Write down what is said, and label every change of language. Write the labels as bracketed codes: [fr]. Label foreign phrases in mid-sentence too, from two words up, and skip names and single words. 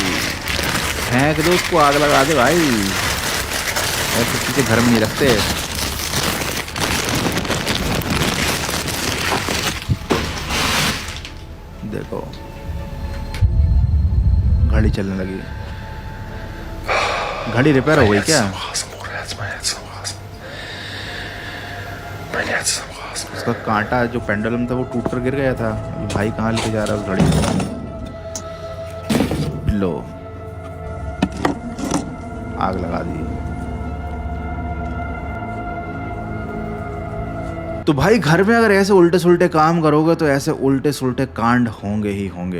[hi] फेंक दो उसको, आग लगा दे भाई। ऐसे किसी के घर में नहीं रखते। देखो घड़ी चलने लगी। घड़ी रिपेयर हो गई क्या? [de] Mein Herz am Rasen. Mein Herz ist am Rasen. [hi] उसका कांटा जो पेंडुलम था वो टूट कर गिर गया था। ये भाई कहाँ लेके जा रहा है उस घड़ी को? लो आग लगा दी। तो भाई घर में अगर ऐसे उल्टे सुल्टे काम करोगे तो ऐसे उल्टे सुल्टे कांड होंगे ही होंगे।